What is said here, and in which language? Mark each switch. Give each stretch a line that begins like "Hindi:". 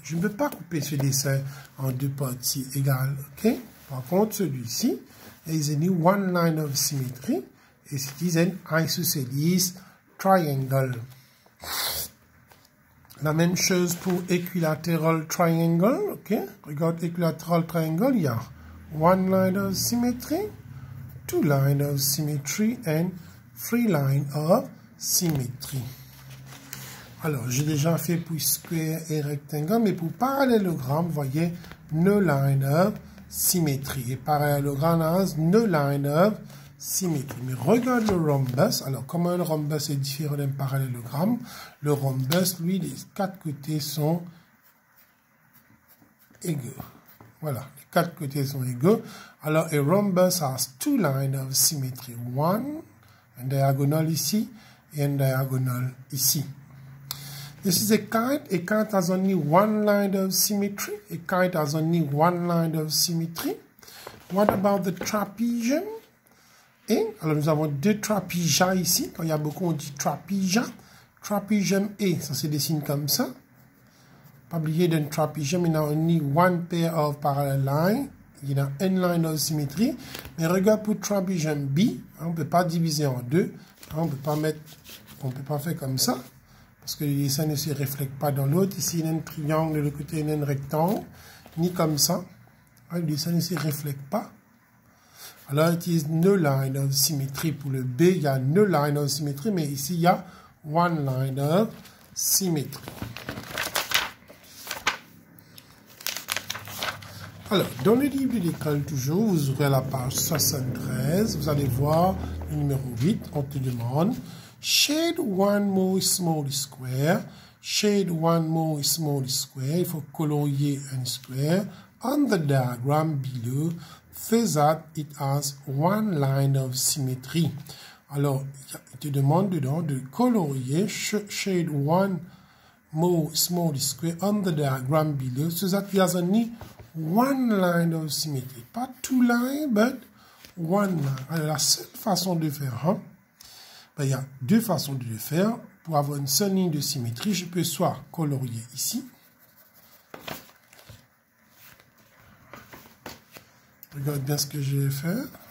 French: Je ne peux pas couper ce dessin en deux parties égales. OK? Par contre, celui-ci,
English: is only one line of symmetry.
French: Et
English: it is an isosceles triangle.
French: La même chose pour equilateral triangle. OK? Regarde equilateral triangle. Il y a
English: one line of symmetry, two lines of symmetry, and three lines of symmetry.
French: Alors, j'ai déjà fait pour square et rectangle, mais pour parallélogramme, vous voyez,
English: no line of symmetry.
French: Et parallélogramme
English: has no line of symmetry.
French: Mais regarde le rhombus. Alors, comment un rhombus est différent d'un parallélogramme? Le rhombus, lui, les quatre côtés sont égaux. Voilà, les quatre côtés sont égaux. Alors,
English: a rhombus has two lines of symmetry. One,
French: un diagonal ici, et un diagonal ici.
English: This is a kite. A kite has only one line of symmetry. A kite has only one line of symmetry. What about the trapezium?
French: Et, alors, nous avons deux trapézias ici. Quand il y a beaucoup, on dit trapézia. Trapezium A, ça se dessine comme ça. Pas oublier d'un trapezium, il y a
English: only one pair of parallel lines.
French: Il y a une
English: line of symmetry.
French: Mais regarde pour trapezium B, on ne peut pas diviser en deux. On ne peut pas faire comme ça. Parce que le dessin ne se reflète pas dans l'autre. Ici, il y a un triangle, de l'autre côté, il y a un rectangle. Ni comme ça. Le dessin ne se reflète pas. Alors,
English: it is no line of symmetry.
French: Pour le B, il y a
English: no line of symmetry.
French: Mais ici, il y a
English: one line of symmetry.
French: Alors, dans le livre de l'école, toujours, vous ouvrez la page 73. Vous allez voir le numéro 8. On te demande
English: shade one more small square. Shade one more small square.
French: Il faut colorier un
English: square on the diagram below so that it has one line of symmetry.
French: Alors, il te demande dedans de colorier
English: shade one more small square on the diagram below so that it has only one line of symmetry.
French: Pas
English: two lines, but one line.
French: Alors, la seule façon de faire, il y a deux façons de le faire. Pour avoir une seule ligne de symétrie, je peux soit colorier ici. Regarde bien ce que je vais faire.